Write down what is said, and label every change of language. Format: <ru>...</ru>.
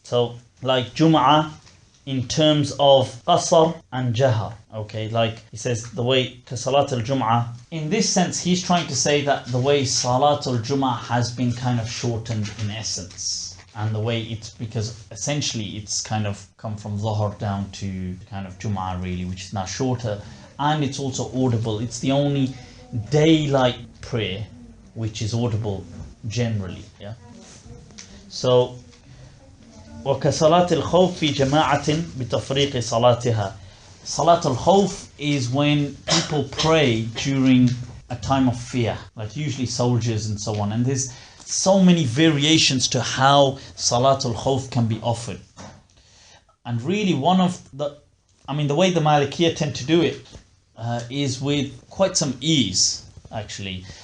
<en>So like Jum'ah in terms of qasr and jahar, okay, like he says the way to Salat al-Jum'ah, in this sense he's trying to say that the way Salat al-Jum'ah has been kind of shortened in essence, and the way it's, because essentially it's kind of come from Dhuhr down to kind of Jum'ah really, which is now shorter, and it's also audible. It's the only daylight prayer which is audible generally, yeah.</en> <ar>So وكصلاة الخوف في جماعة بتفريق صلاتها.</ar> <en>Salat al-Khawf is when people pray during a time of fear, like usually soldiers and so on, and there's so many variations to how Salat al-Khawf can be offered. And really one of the way the Malikiya tend to do it is with quite some ease actually.</en>